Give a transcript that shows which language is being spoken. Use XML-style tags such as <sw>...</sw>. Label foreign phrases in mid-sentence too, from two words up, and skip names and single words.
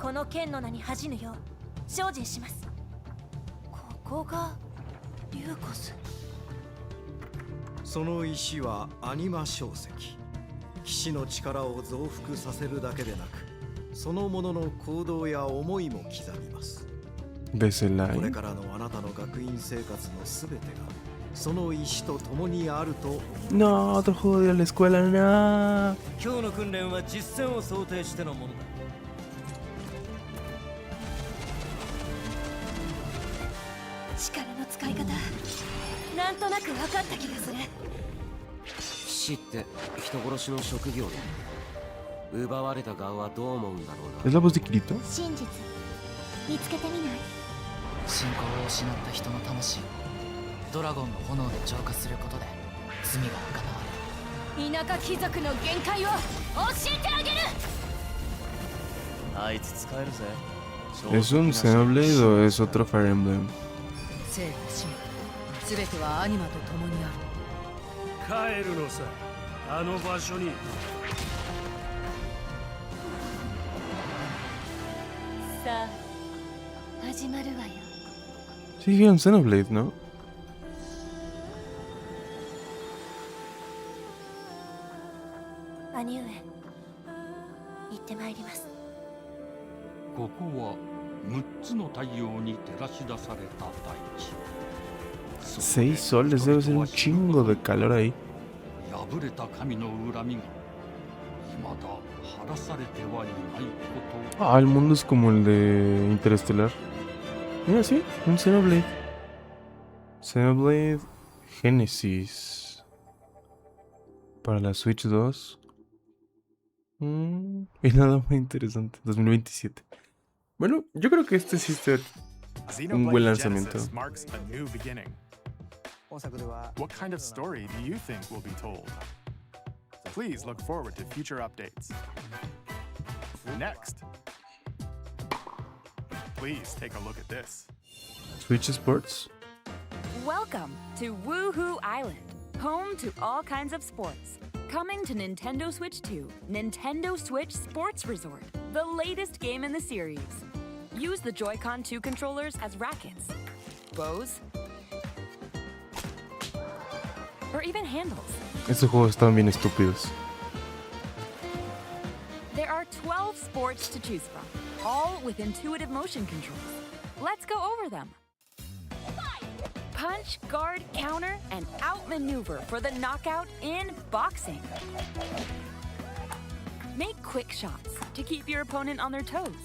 <ja>この剣の名に恥じぬよう精進します。ここがリューコス。その石はアニマ小石。騎士の力を増幅させるだけでなく、そのものの行動や思いも刻みます。</ja> <es>¿ves el</es> <ja>これ</ja> <es>line?</es> <ja>からのあなたの学院生活のすべてがその石と共にあると。</ja> <es>No, otro juego de la escuela, no.</es> <ja>今日の訓練は実践を想定してのものだ。力の使い方、なんとなく分かった気がする。騎士って人殺しの職業で奪われた側はどう思うんだろうな。</ja> <es>¿Es la voz de Kirito?</es> <ja>真実見つけてみない？信仰を失った人の魂をドラゴンの炎で浄化することで罪が贖われる。田舎貴族の限界を教えてあげる。あいつ使えるぜ。</ja> <es>¿Es un Xenoblade o es otro Fire Emblem?</es> <ja>生と死も全てはアニマと共にある。帰るのさ、あの場所に。さあ、始まるわよ。</ja> <es>Sí, dijeron Xenoblade, ¿no?</es> <ja>兄上、行ってまいります。ここは6つの太陽に照らし出された大地。</ja> <es>6 soles, debe ser un chingo de calor ahí.</es> <ja>破れた神の恨みが未だ晴らされてはいないこと。</ja> <es>Ah, el mundo es como el de Interestelar. Mira, sí, un Xenoblade. Xenoblade Genesis. Para la Switch 2. Y nada muy interesante. 2027. Bueno, yo creo que este sí está un buen Xenoblade lanzamiento.</es> <en>Genesis marks a new beginning. What kind of story do you think will be told? Please look forward to future updates. Next, please take a look at this. Switch Sports. Welcome to Woohoo Island, home to all kinds of sports. Coming to Nintendo Switch 2, Nintendo Switch Sports Resort, the latest game in the series. Use the Joy-Con 2 controllers as rackets, bows, or even handles.</en> <es>Estos juegos están bien estúpidos.</es> <en>There are 12 sports to choose from, all with intuitive motion controls. Let's go over them. Punch, guard, counter, and outmaneuver for the knockout in boxing. Make quick shots to keep your opponent on their toes.</en>